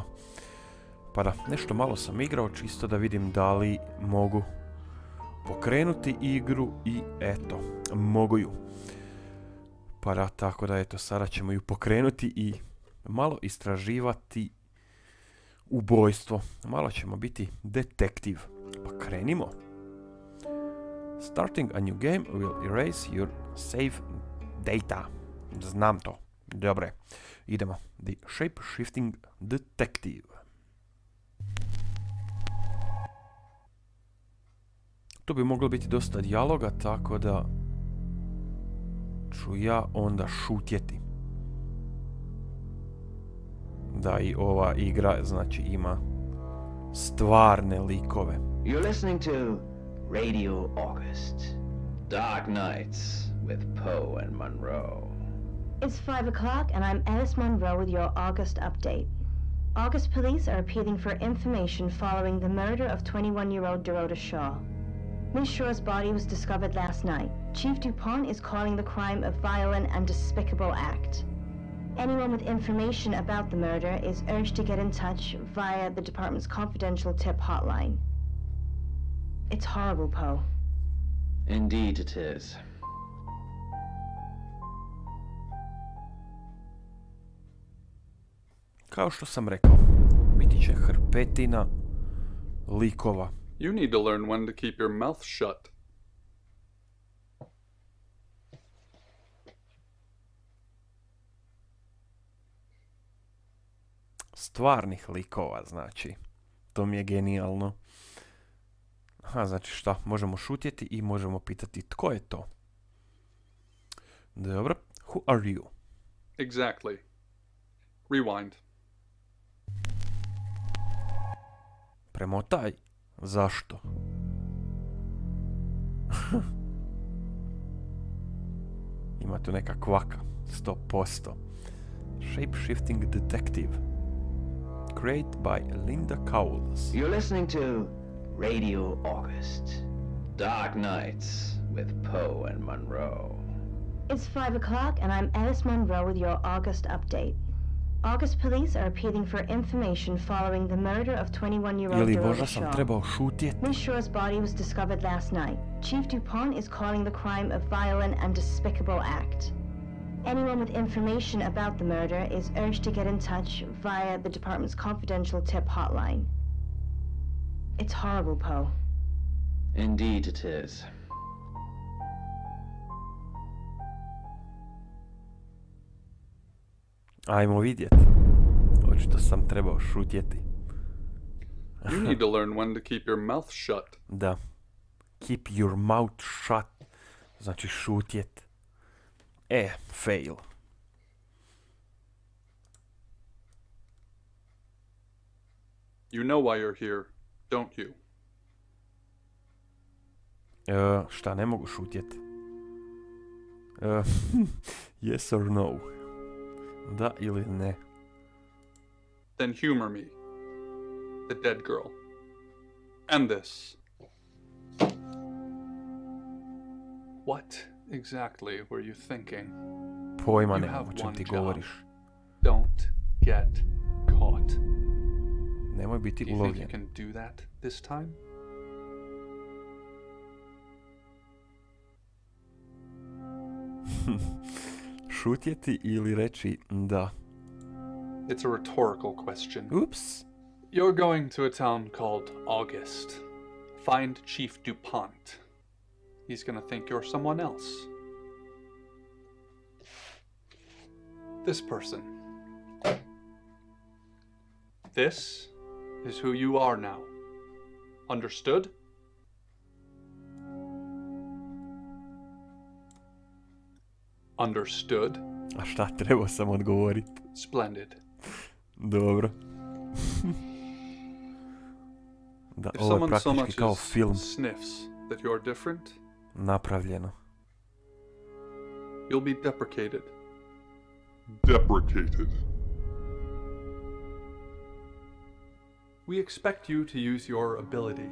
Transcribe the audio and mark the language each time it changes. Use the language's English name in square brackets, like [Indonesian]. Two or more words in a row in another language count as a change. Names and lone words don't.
[Croatian] Pa da, nešto malo sam igrao čisto da vidim da li mogu pokrenuti igru i eto, mogu ju. Pa da, tako da eto, sada ćemo ju pokrenuti i malo istraživati ubojstvo. Malo ćemo biti detektiv. Pa krenimo. [English] Starting a new game will erase your save data. [Croatian] Znam to. Dobre. Idemo. The Shapeshifting Detective. Tu bi moglo biti dosta dijaloga, tako da ću ja onda šutjeti. Da i ova igra, znači, ima stvarne likove. [English] You're listening to Radio August. Dark Nights with Poe and Monroe. It's 5 o'clock and I'm Alice Monroe with your August update. August police are appealing for information following the murder of 21-year-old Dorota Shaw. Miss Shaw's body was discovered last night. Chief DuPont is calling the crime a violent and despicable act. Anyone with information about the murder is urged to get in touch via the department's confidential tip hotline. It's horrible, Poe. Indeed it is. [Croatian] Kao što sam rekao, biti će hrpetina likova. [English] You need to learn when to keep your mouth shut. [Croatian] Stvarnih likova, znači. To mi je genijalno. Znači šta, možemo šutjeti i možemo pitati tko je to. Dobro. [English] Who are you? Exactly. Rewind. [Croatian] Premotaj. Zašto? Ima tu neka kvaka. 100%. Shapeshifting Detective. [English] Created by Linda Cowles. You're listening to Radio August. Dark Nights with Poe and Monroe. It's 5 o'clock and I'm Alice Monroe with your August update. August police are appealing for information following the murder of 21-year-old [Croatian] Ili [English] Dorota [Croatian] možda sam [English] Shaw. [Croatian] trebao šutjeti. [English] Miss Shaw's body was discovered last night. Chief DuPont is calling the crime a violent and despicable act. Anyone with information about the murder is urged to get in touch via the department's confidential tip hotline. It's horrible, Poe. Indeed it is. [Croatian] Ajmo vidjeti. Očito sam trebao šutjeti. [English] You need to learn when to keep your mouth shut. [Croatian] Da. [English] Keep your mouth shut. [Croatian] Znači šutjet. [English] Fail. You know why you're here, don't you? [Croatian] Šta, ne mogu šutjet? [English] Yes or no? [Croatian] Da ili ne? [English] Then humor me. The dead girl. And this. What exactly were you thinking? [Croatian] Pojma [English] You [Croatian] nemam [English] have [Croatian] o čem [English] one [Croatian] ti [English] job. [Croatian] govoriš. [English] Don't get caught. [Croatian] Nemoj biti [English] Do you think you [Croatian] ulovljen. [English] can do that this time? [Croatian] Šutjeti ili reći da. [English] It's a rhetorical question. [Croatian] Ups. [English] You're going to a town called August. Find Chief DuPont. He's gonna think you're someone else. This person. This is who you are now. Understood? Understood? [Croatian] A šta, trebao sam odgovoriti? [English] Splendid. [Croatian] Dobro. Da, [English] If [Croatian] ovo je [English] someone so [Croatian] praktički [English] much [Croatian] kao [English] as [Croatian] film [English] sniffs that you're different, [Croatian] napravljeno. [English] you'll be deprecated. Deprecated. We expect you to use your ability.